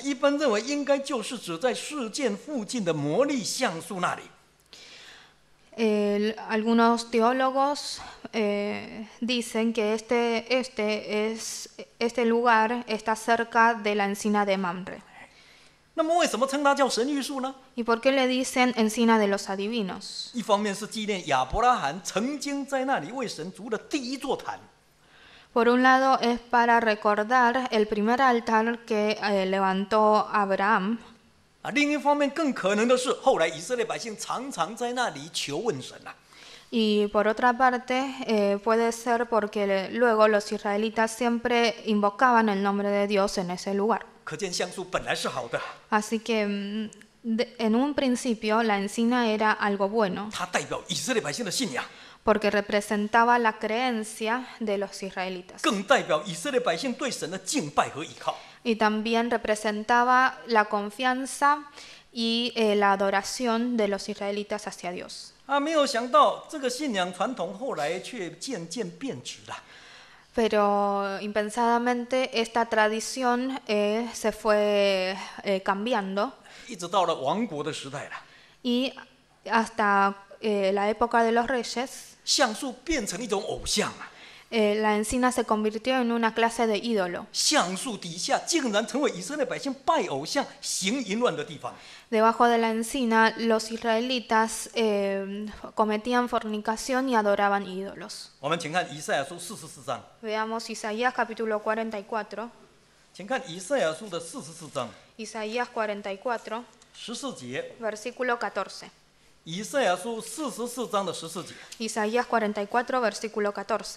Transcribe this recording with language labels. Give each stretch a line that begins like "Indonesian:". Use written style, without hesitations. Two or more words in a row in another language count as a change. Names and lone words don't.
Chinese: 一般认为应该就是指在事件附近的魔力橡树那里。
Spanish: Algunos teólogos dicen que este lugar está cerca de la encina de Mamre.
Chinese: 那么为什么称它叫神谕树呢？
Spanish: ¿Y por qué le dicen encina de los adivinos?
Chinese: 一方面是纪念亚伯拉罕曾经在那里为神筑了第一座坛。
Spanish: Por un lado es para recordar el primer altar que levantó Abraham.
Chinese: 另一方面更可能的是，后来以色列百姓常常在那里求问神啊。
Spanish: Y por otra parte, puede ser porque luego los israelitas siempre invocaban el nombre de Dios en ese lugar.
Chinese: 可见橡树本来是好的，
Spanish: Así que en un principio la encina era algo bueno,
Chinese: 它代表以色列百姓的信仰，
Spanish: porque representaba la creencia de los israelitas.
Chinese: 更代表以色列百姓对神的敬拜和倚靠。
Spanish: Y también representaba la confianza y la adoración de los israelitas hacia Dios.
Chinese: 没有想到这个信仰传统后来却渐渐变质了。
Spanish: Pero impensadamente esta tradición se fue cambiando
Chinese: 一直到了王国的时代了，
Spanish: y hasta la época de los reyes,
Chinese: 橡树变成一种偶像啊！
Spanish: la encina se convirtió en una clase de ídolo.
Chinese: 橡树底下竟然成为以色列百姓拜偶像、行淫乱的地方。
Spanish: Debajo de la encina, los israelitas cometían fornicación y adoraban ídolos.
Chinese: 我们请看以赛亚书44章，
Spanish: Veamos Isaías capítulo 44.
Chinese: 请看以赛亚书的44章
Spanish: Isaías 44,
Chinese: 14节，
Spanish: versículo 14.
Chinese: 以赛亚书44章的14节。
Spanish: Isaías 44, versículo 14.